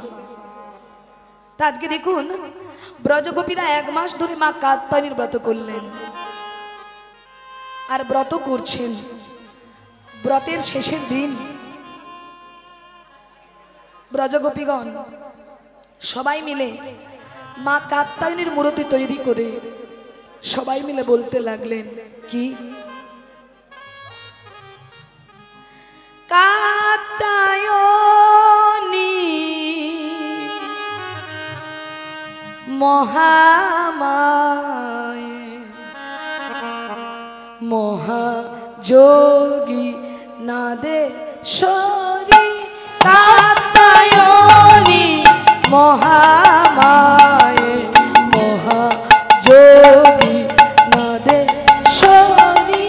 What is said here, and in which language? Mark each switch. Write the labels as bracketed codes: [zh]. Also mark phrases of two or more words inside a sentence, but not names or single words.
[bn] তা আজকে দেখুন ব্রজগোপীরা 1 মাস ধরে মা কাত্যায়নীর ব্রত করলেন আর ব্রত করছেন। ব্রতের শেষের দিন ব্রজগোপীগণ সবাই মিলে মা কাত্যায়নীর মূর্তি তৈরি করে সবাই মিলে বলতে লাগলেন, কি? [sa] কাত্যায়নী মহামায়ে মহাযোগী নাদেশ্বরী, কাত্যায়নী মহামায়ে মহাযোগী নাদেশ্বরী,